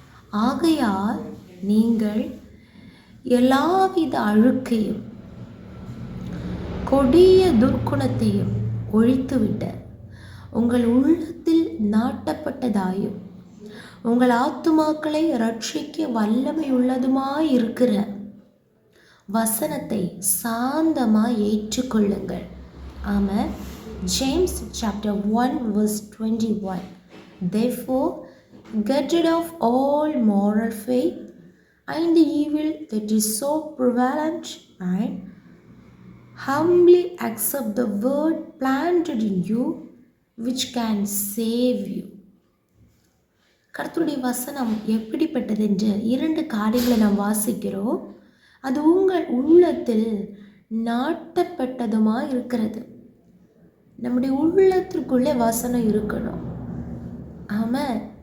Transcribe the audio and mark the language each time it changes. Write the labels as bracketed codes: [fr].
[ta] ஆகையால் நீங்கள் எல்லாவித அழுக்கையும் கொடிய துர்க்குணத்தையும் ஒழித்துவிட்ட உங்கள் உள்ளத்தில் நாட்டப்பட்டதாயும் உங்கள் ஆத்துமாக்களை ரட்சிக்க வல்லமையுள்ளதுமாயிருக்கிற வசனத்தை சாந்தமாய் ஏற்றுக்கொள்ளுங்கள். [en] ஆமென். James chapter 1 verse 21. Therefore, get rid of all moral faith and the evil that is so prevalent, and humbly accept the word planted in you which can save you. [ta] கர்த்தருடைய வசனம் எப்படிப்பட்டது என்று 2 காரியங்களை நாம் வாசிக்கிறோம். அது உங்கள் உள்ளத்தில் நாட்டப்பட்டதுமா இருக்கிறது. நம்முடைய உள்ளத்திற்குள்ளே வசனம் இருக்கணும். ஆமென்.